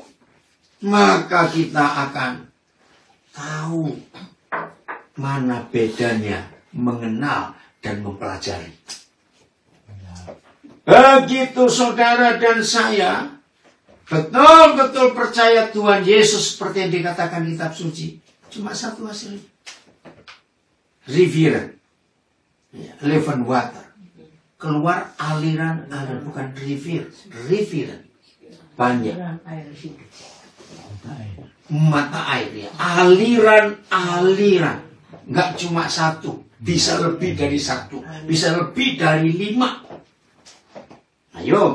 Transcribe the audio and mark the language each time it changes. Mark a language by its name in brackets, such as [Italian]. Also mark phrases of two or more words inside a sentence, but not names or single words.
[Indonesian] Maka kita akan tahu mana bedanya mengenal dan mempelajari. Begitu saudara dan saya betul-betul percaya Tuhan Yesus seperti yang dikatakan kitab suci, cuma satu hasilnya. [Dutch] Rivieren. Leven water. [Indonesian] Keluar aliran-aliran, bukan rivieren. Banyak. Mata air ya. Aliran-aliran. Nggak cuma satu. Bisa lebih dari satu. Bisa lebih dari 5. Ayo.